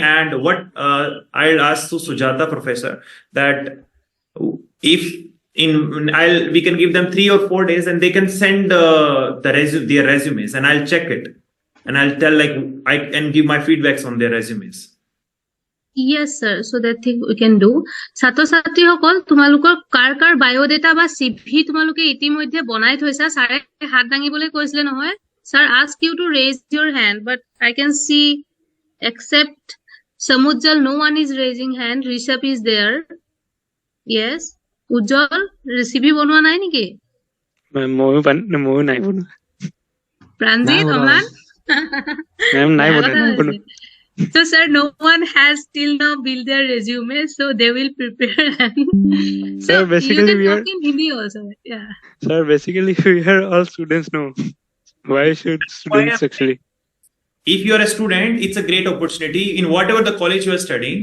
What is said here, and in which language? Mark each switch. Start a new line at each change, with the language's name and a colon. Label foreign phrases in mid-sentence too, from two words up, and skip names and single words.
English: And what I'll ask to Sujata professor that if we can give them 3 or 4 days and they can send their resumes, and I'll check it and I'll tell I can give my feedbacks on their resumes. Yes, sir. So that thing we can do.
Assamese: ছাত্ৰ ছাত্ৰীসকল তোমালোকৰ কাৰ বায়োডাটা বা CV তোমালোকে ইতিমধ্যে বনাই থৈছা ছাৰে হাত দাঙিবলৈ কৈছিলে নহয়
English: sir ask you to raise your hand but I can see except Samujjal no one is raising hand. Rishabh is there. Yes.
Assamese: Ujjwal CV বনোৱা নাই নেকি ময়ো নাই বনোৱা Pranjit Aman ma'am নাই বনোৱা
English: So, sir, no one has till now built their resume, so they will prepare. So, sir, basically you can talk in Hindi also. Yeah. Sir, basically we are all students now. Why should students actually? If you are a student, it's a great opportunity in whatever the college you are studying.